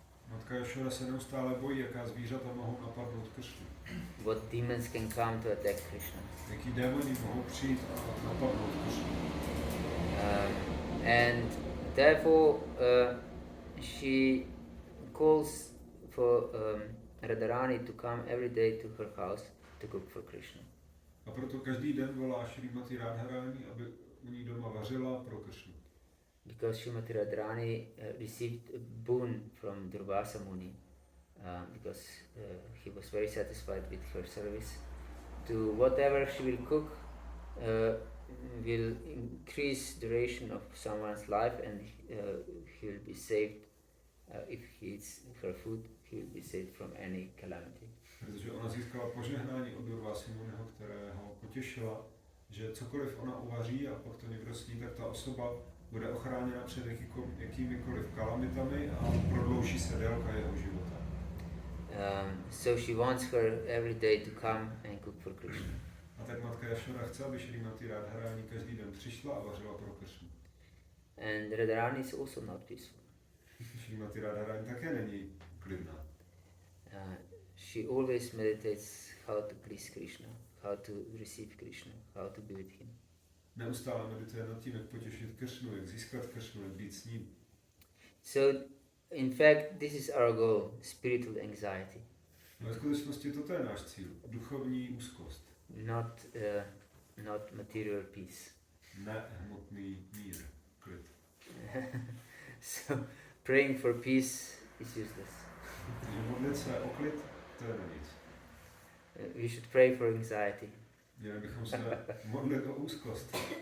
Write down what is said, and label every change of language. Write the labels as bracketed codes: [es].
[cs] Matka Yashoda se neustále bojí, jaká zvířata mohou napadnout Kršnu. [en] What demons can come to attack Krishna. [cs] Jaký démoni mohou přijít a napadnout Kršnu. [en] And therefore she calls for Radharani to come every day to her house to cook for Krishna. [cs] A proto každý den volá Šrimati Radharani, aby u ní doma vařila pro Kršnu. [en] Because Srimati Radharani received a boon from Durvasa Muni, because he was very satisfied with her service. To whatever she will cook will increase duration of someone's life, and he will be saved. If he eats her food, he will be saved from any calamity. [cs] Protože ona získala požehnání od Durvasy Muniho, které ho potěšila, že cokoliv ona uvaří a pak to někdo sní, tak ta osoba bude ochráněna před jakýmikoliv kalamitami a prodlouží se délka jeho života. [en] So she wants her every day to come and cook for Krishna. [cs] A tak matka Yashoda chce, aby Šrimati Radharani každý den přišla a vařila pro Kršnu. [en] And Radharani is also not peaceful. [cs] Šrimati Radharani také není klidná. [en] She always meditates how to please Krishna, how to receive Krishna, how to be with him. [cs] Neustále medituje nad tím, jak potěšit Kršnu, jak získat Kršnu, jak být s ním. [en] So, in fact, this is our goal, spiritual anxiety. [cs] No, ve skutečnosti toto je náš cíl, duchovní úzkost. [en] Not material peace. [cs] Ne hmotný mír, klid. [en] So, praying for peace is useless. [cs] Takže modlit se o klid, to je na nic. [en] We should pray for anxiety. [cs] Měli bychom se modlit o úzkost.